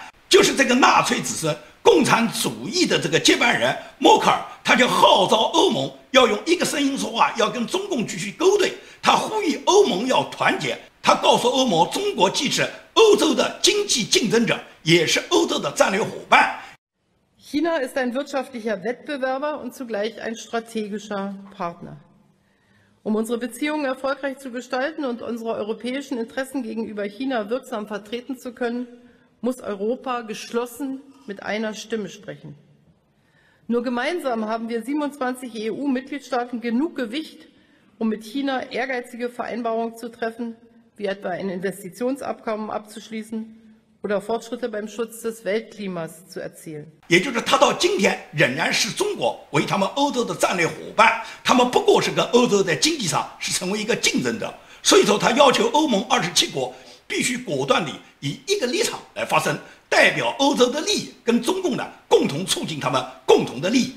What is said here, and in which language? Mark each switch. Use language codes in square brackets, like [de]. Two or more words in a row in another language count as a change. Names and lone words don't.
[zh] 就是这个纳粹子孙、共产主义的这个接班人默克尔，他就号召欧盟要用一个声音说话，要跟中共继续勾兑。他呼吁欧盟要团结，他告诉欧盟，中国既是欧洲的经济竞争者，也是欧洲的战略伙伴。 [de] China ist ein wirtschaftlicher Wettbewerber und zugleich ein strategischer Partner. Um unsere Beziehungen erfolgreich zu gestalten und unsere europäischen Interessen gegenüber China wirksam vertreten zu können, muss Europa geschlossen mit einer Stimme sprechen. Nur gemeinsam haben wir 27 EU-Mitgliedstaaten genug Gewicht, um mit China ehrgeizige Vereinbarungen zu treffen, wie etwa ein Investitionsabkommen abzuschließen oder Fortschritte beim Schutz des Weltklimas zu erzielen。 [zh] 也就是他到今天仍然视中国为他们欧洲的战略伙伴，他们不过是跟欧洲在经济上是成为一个竞争者。所以说，他要求欧盟27国必须果断地以一个立场来发声，代表欧洲的利益，跟中共呢共同促进他们共同的利益。